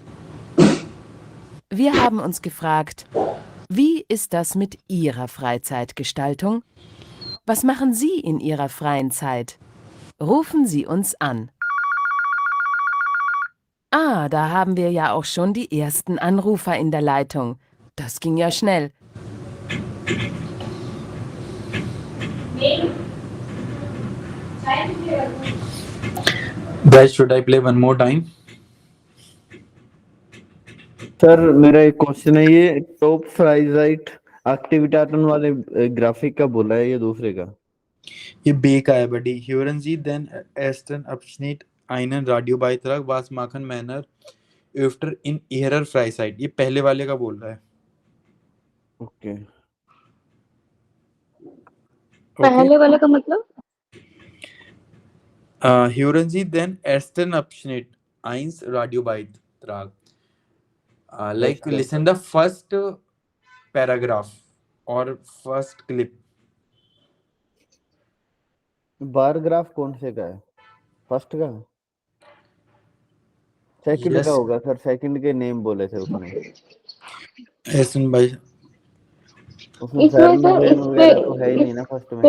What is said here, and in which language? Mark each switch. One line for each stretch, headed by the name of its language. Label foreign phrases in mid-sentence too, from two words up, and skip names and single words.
German: Wir haben uns gefragt, wie ist das mit Ihrer Freizeitgestaltung? Was machen Sie in Ihrer freien Zeit? Rufen Sie uns an. Ah, da haben wir ja auch schon die ersten Anrufer in der Leitung. Das ging ja schnell.
English: Guys, should I play one more time?
Hindi: सर मेरा एक क्वेश्चन है, ये टॉप
German: Freizeit Aktivitäten
Hindi: वाले ग्राफिक का बोला है, ये दूसरे का? ये बे का है बडी.
German: Hören Sie den ersten Abschnitt einen Radiobeitrag, was machen Männer öfter in ihrer Freizeit?
Hindi: ये पहले वाले का बोल रहा है. ओके. पहले वाले का मतलब?
German: Hören Sie den ersten Abschnitt eins Radiobeitrag.
English: Like listen the first paragraph or first clip. bar graph
Hindi: कौन से का है? फर्स्ट का? सेकंड Yes. का होगा सर, सेकंड के नेम बोले थे उसने. Listen भाई. उसमें इसमें फैरन सर वगैरह इस पे तो है ही नहीं ना फर्स्ट में.